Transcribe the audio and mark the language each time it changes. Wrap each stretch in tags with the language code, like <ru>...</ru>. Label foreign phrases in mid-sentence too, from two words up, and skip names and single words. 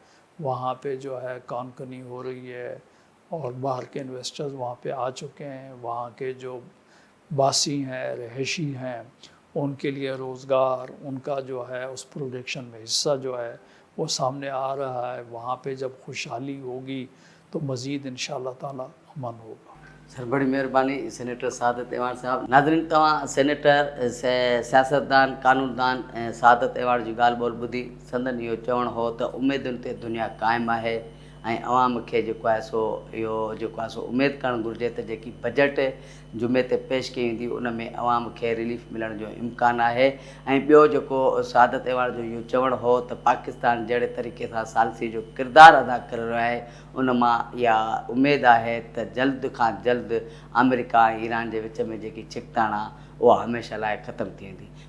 <ur>وہاں پہ جو ہے کان کنی ہو رہی ہے، اور باہر کے انویسٹرز وہاں پہ آ چکے ہیں، وہاں کے جو باسی ہیں، رہائشی ہیں، ان کے لیے روزگار، ان کا جو ہے اس پروڈکشن میں حصہ جو ہے وہ سامنے آ رہا ہے۔ وہاں پہ جب خوشحالی ہوگی تو مزید</ur> <ar>انشاءاللہ تعالی</ar> <ur>امن ہوگا۔ سر بڑی مہربانی سینیٹر سعادت ایوان صاحب۔</ur> <sd>ناظرین تواں سینیٹر سیاستدان قانوندان سعادت ایوان جی ॻाल्हि ॿोल ॿुधी संदन इहो चवणु हो त उमेदुनि ते दुनिया क़ाइमु आहे ऐं अवाम खे जेको आहे सो इहो जेको आहे सो उमेदु करणु घुरिजे त जेकी बजट जुमे ते पेश कई वेंदी उन में अवाम खे रिलीफ मिलण जो इम्कानु आहे। ऐं ॿियो जेको सआदत एवान जो इहो चवणु हो त पाकिस्तान जहिड़े तरीक़े सां सालसी जो किरदारु अदा करे रहियो आहे, उन मां इहा उमेदु आहे त जल्द खां जल्द अमेरिका ऐं ईरान जे विच में जेकी छिकताण आहे उहा हमेशह लाइ ख़तमु थी वेंदी।</sd>